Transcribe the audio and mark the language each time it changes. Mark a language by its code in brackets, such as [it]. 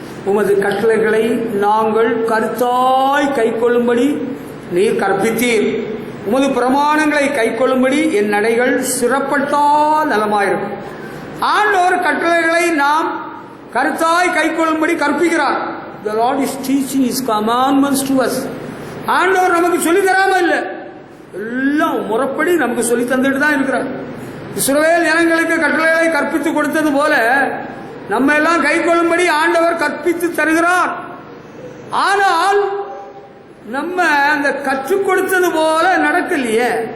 [ta] உமது கட்டளைகளை நாங்கள் கருத்தாய் கைக்கொள்ளும்படி நீர் கற்பித்தீர். உமது பிரமாணங்களை கைக்கொள்ளும்படி என் நடைகள் சிறப்பட்டால் நலமாயிருக்கும். ஆண்டவர் கட்டளைகளை நாம் கருத்தாய் கைக்கொள்ளும்படி கற்பிக்கிறார். [en] The Lord is teaching His commandments to us. [ta] ஆண்டவர் நமக்கு சொல்லி தராம இல்லை, எல்லாம் முறைப்படி நமக்கு சொல்லி தந்துட்டு தான் இருக்கிறார். இஸ்ரவேல் ஜனங்களுக்கு கட்டளைகளை கற்பித்து கொடுத்தது போல நம்ம எல்லாம் கைக்கொள்ளும்படி ஆண்டவர் கற்பித்து தருகிறார். ஆனால் நம்ம அந்த கற்றுக் கொடுத்தது போல நடக்கலையே.